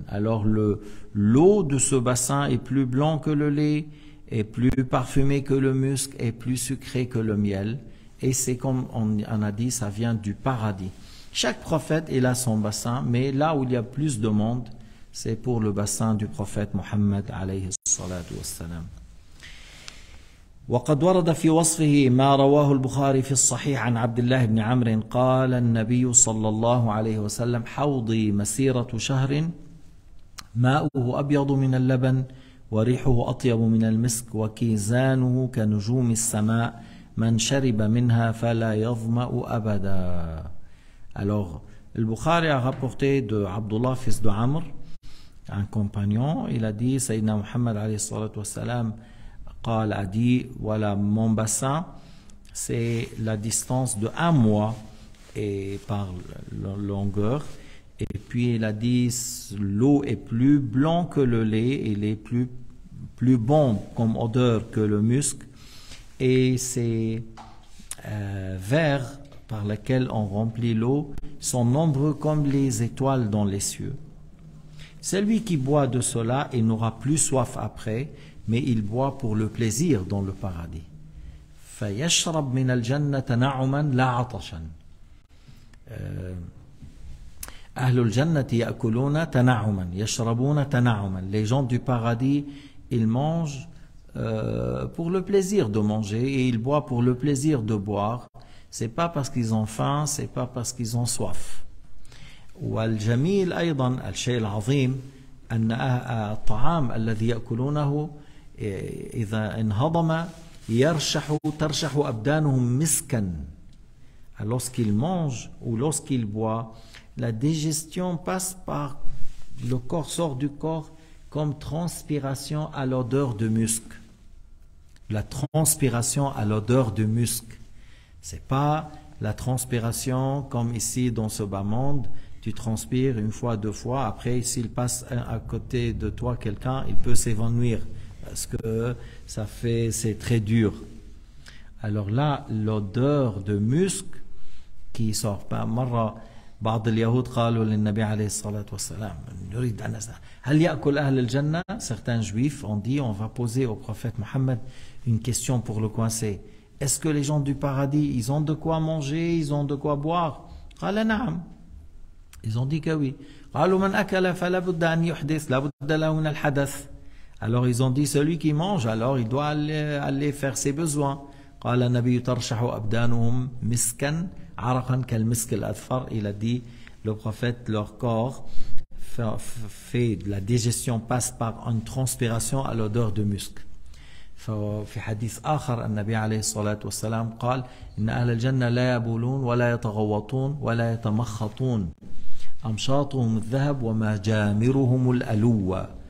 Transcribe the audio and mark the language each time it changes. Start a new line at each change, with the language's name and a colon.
French: Alors l'eau de ce bassin est plus blanc que le lait, est plus parfumé que le musc, et plus sucré que le miel. Et c'est comme on a dit, ça vient du paradis. Chaque prophète il a son bassin, mais là où il y a plus de monde, c'est pour le bassin du prophète Mohammed alayhi salatu wassalam.
Arabic: وقد ورد في وصفه ما رواه البخاري في الصحيح عن عبد الله بن عمرو قال النبي صلى الله عليه وسلم حوضي مسيرة شهر ماؤه أبيض من اللبن وريحه أطيب من المسك وكيزانه كنجوم السماء من شرب منها فلا يظمأ أبدا.
French: Alors, le Bukhari a rapporté de Abdullah, fils de Amr, un compagnon, il a dit, Sayyidina Muhammad alayhi salatu wassalam, a dit, voilà, mon bassin, c'est la distance de 1 mois et par longueur. Et puis il a dit, l'eau est plus blanc que le lait, il est plus bon comme odeur que le musc. Et ces verres par lesquels on remplit l'eau sont nombreux comme les étoiles dans les cieux. Celui qui boit de cela, il n'aura plus soif après, mais il boit pour le plaisir dans le paradis.
Arabic: فيشرب من الجنة تنعما لا عطشا. أهل الجنة يأكلون تنعما يشربون تنعما.
French: Les gens du paradis, ils mangent pour le plaisir de manger et ils boivent pour le plaisir de boire. C'est pas parce qu'ils ont faim, c'est pas parce qu'ils ont soif.
Arabic: والجميل أيضا الشيء العظيم أن الطعام الذي يأكلونه إذا انهضم ترشح أبدانهم مسكا.
French: Lorsqu'ils mangent ou lorsqu'ils boivent, la digestion passe par le corps, sort du corps comme transpiration à l'odeur de musc. La transpiration à l'odeur de musc. C'est pas la transpiration comme ici dans ce bas monde. Tu transpires 1 fois, 2 fois. Après, s'il passe à côté de toi quelqu'un, il peut s'évanouir parce que c'est très dur. Alors là, l'odeur de musc qui sort pas.
Arabic: مرة بعض اليهود قالوا للنبي عليه الصلاة والسلام نريد أن نسأل هل يأكل أهل الجنة.
French: Certains juifs ont dit, on va poser au prophète Mohammed une question pour le coincer. Est-ce que les gens du paradis, ils ont de quoi manger, ils ont de quoi boire?
Arabic: قال نعم.
French: Ils ont dit que oui.
Arabic: قالوا من أكل فلا بد أن يحدث لا بد له من الحدث.
French: Alors ils ont dit celui qui mange, alors il doit aller faire ses besoins.
Arabic: قال النبي ترشح أبدانهم مسكا عرقا كالمسك الأذفر.
French: Il a dit, le prophète, leur corps fait de la digestion, passe par une transpiration à l'odeur de musc.
Arabic: في حديث آخر النبي عليه الصلاة والسلام قال إن أهل الجنة لا يبولون ولا يتغوطون ولا يتمخطون أمشاطهم الذهب ومجامرهم الألوة.